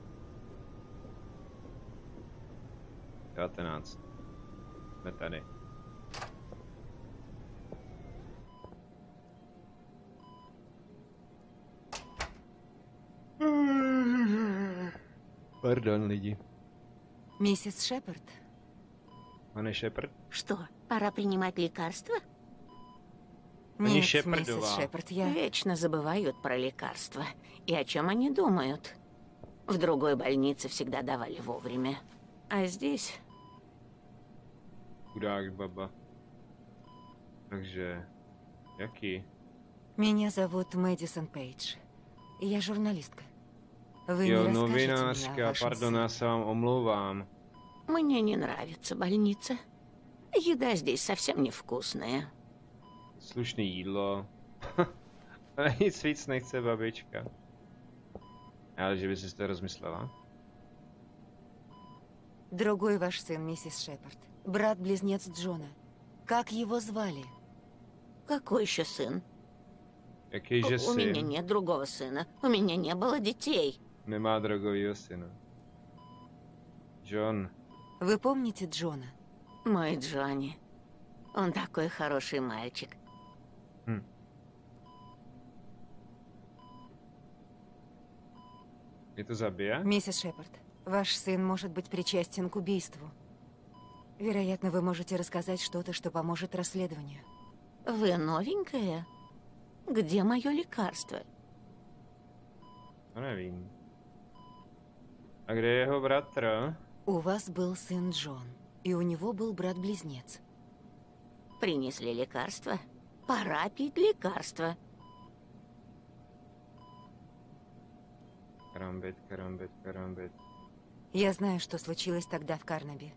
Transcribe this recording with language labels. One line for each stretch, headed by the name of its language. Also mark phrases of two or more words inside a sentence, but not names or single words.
Czech: 19. Jsme tady. Pardon, lidi.
Russian: Миссис Шепард?
Czech: Pane Shepard?
Russian: Что, пора принимать лекарства? Они Нет, Шепардова. миссис Шепард, я... Вечно забывают про лекарства. И о чем они думают? В другой больнице всегда давали вовремя. А здесь...
Czech: Chudák baba. Takže... Jaký?
Russian: Меня зовут Мэдисон Пейдж. Я журналистка. Вы
Czech: Jo,
Russian: не расскажете мне о
Czech: novinářka,
Russian: вашем
Czech: pardon, já se vám omlouvám.
Russian: Мне не нравится больница. Еда здесь совсem невкусная.
Czech: Slušný jídlo. Nic víc nechce babička. Ale že by si to rozmyslela.
Russian: Другой ваш сын, миссис Шепард. Брат-близнец Джона. Как его звали? Какой еще сын?
Czech: Jaký že
Russian: У меня
Czech: syn
Russian: нет другого сына. У меня не было детей.
Czech: nemá drogovýho syna. John.
Russian: Вы помните Джона? Мой Джонни. Он такой хороший мальчик.
Czech: Je to zabije?
Russian: Миссис Шепард, ваш сын может быть причастен к убийству. Вероятно, вы можете рассказать что-то, что поможет расследованию. Вы новенькая? Где мое лекарство?
Czech: No nevím. A kde je jeho bratr?
Russian: У вас был сын Джон, и у него был брат-близнец. Принесли лекарство? Пора пить лекарство.
Czech: Karambit.
Russian: Я знаю, что случилось тогда в Карнаби.